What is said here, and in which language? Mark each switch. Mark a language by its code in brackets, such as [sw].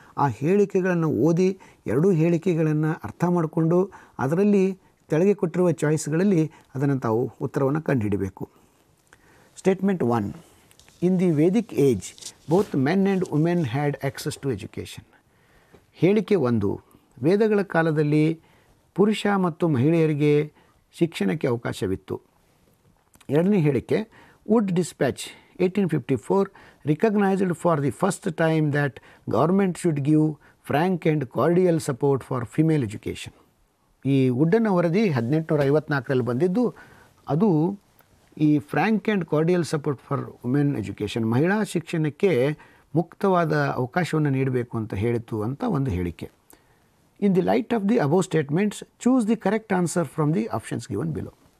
[kn] ಆ ಹೇಳಿಕೆಗಳನ್ನು ಓದಿ 2 ಹೇಳಿಕೆಗಳನ್ನು ಅರ್ಥ ಮಾಡಿಕೊಂಡು ಅದರಲ್ಲಿ ಕೆಳಗೆ ಕೊಟ್ಟಿರುವ ಚಾಯ್ಸ್ಗಳಲ್ಲಿ ಅದನ್ನು ತಾವು ಉತ್ತರವನ್ನು ಕಂಡುಹಿಡಬೇಕು. [en] Statement 1, in the Vedic age both men and women had access to education. [kn] ಹೇಳಿಕೆ 1, ವೇದಗಳ ಕಾಲದಲ್ಲಿ ಪುರುಷ ಮತ್ತು ಮಹಿಳೆಯರಿಗೆ ಶಿಕ್ಷಣಕ್ಕೆ ಅವಕಾಶವಿತ್ತು. 2ನೇ ಹೇಳಿಕೆ, [en] Wood dispatch 1854 recognized for the first time that government should give frank and cordial support for female education. [kn] ಈ ವುಡ್ಡನ ವರದಿ 1854ರಲ್ಲಿ ಬಂದಿದ್ದು. ಅದು ಈ [en] frank and cordial support for women education, [kn] ಮಹಿಳಾ ಶಿಕ್ಷಣಕ್ಕೆ ಮುಕ್ತವಾದ ಅವಕಾಶವನ್ನು ನೀಡಬೇಕು ಅಂತ ಹೇಳಿತು ಅಂತ ಒಂದು ಹೇಳಿಕೆ. [en] In the light of the above statements choose the correct answer from the options given below.